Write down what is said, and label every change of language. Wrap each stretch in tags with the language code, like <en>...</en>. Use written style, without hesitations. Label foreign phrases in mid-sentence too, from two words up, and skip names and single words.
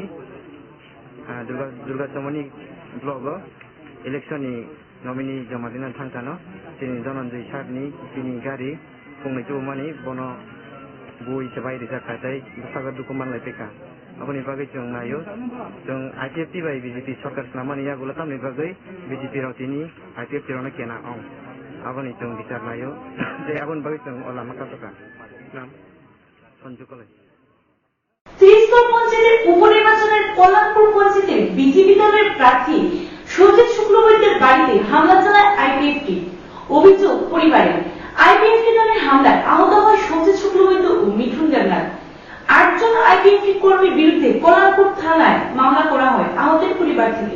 <trp>दुर्गाचौमनि ब्लक इलेक्शननि नमिनि जमा दिनानै थांखानो दिनै धनन्जय सारनि दिनै गारि फंनैसो मानि बन बुइसे बायदि जाखा तै सागा दुखु मानलाय फैखा अपनी बागै जों नायो जों आईपीएफटी बाय बीजेपी सरकार नामानि आगुला तामनि बागै बीजेपी रावतिनि आईपीएफटी रावना केना आं आबनि जों बिचार नायो जे आबनि बागै जों लामा काटका नाम सन्जु कलेज।</trp> <bn>ত্রিস্তর পঞ্চায়েতের উপনির্বাচনের কল্যাণপুর পঞ্চায়েতের বিজেপি দলের প্রার্থী সজিত শুক্লবৈদ্যের বাড়িতে হামলা চালায় আইপিএফটি। অভিযোগ পরিবারের। আইপিএফটি দলের হামলায় আহত হয় সজিত শুক্লবৈদ্য ও মিঠুন দেবনাথ। 8 জন আইপিএফটি কর্মীর বিরুদ্ধে কল্যাণপুর থানায় মামলা করা হয় আহতের পরিবার থেকে।</bn>